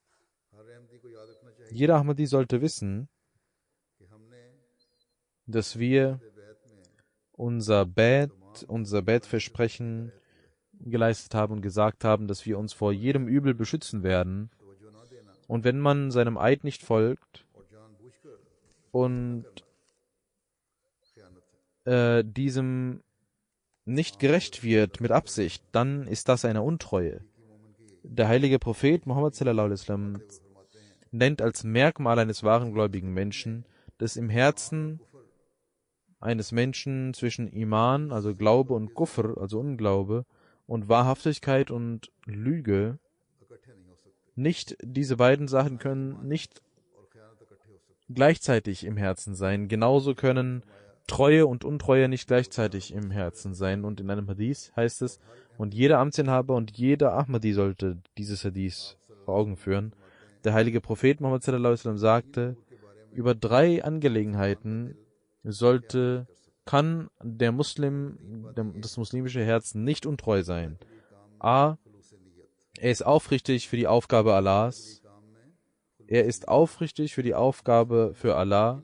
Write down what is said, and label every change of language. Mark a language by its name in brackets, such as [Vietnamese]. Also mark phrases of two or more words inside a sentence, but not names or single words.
[German] Jeder Ahmadi sollte wissen, dass wir unser Bad-Versprechen geleistet haben und gesagt haben, dass wir uns vor jedem Übel beschützen werden. Und wenn man seinem Eid nicht folgt und diesem nicht gerecht wird mit Absicht, dann ist das eine Untreue. Der heilige Prophet Muhammad [Arabic] صلى الله عليه وسلم [German] nennt als Merkmal eines wahren gläubigen Menschen, dass im Herzen eines Menschen zwischen Iman, also Glaube, und Kufr, also Unglaube, und Wahrhaftigkeit und Lüge, nicht diese beiden Sachen können nicht gleichzeitig im Herzen sein. Genauso können Treue und Untreue nicht gleichzeitig im Herzen sein. Und in einem Hadith heißt es, und jeder Amtsinhaber und jeder Ahmadi sollte dieses Hadith vor Augen führen. Der heilige Prophet Muhammad [Arabic] صلى الله عليه وسلم [German] sagte, über 3 Angelegenheiten kann der Muslim, das muslimische Herz nicht untreu sein. A. Er ist aufrichtig für die Aufgabe Allahs. Er ist aufrichtig für die Aufgabe für Allah.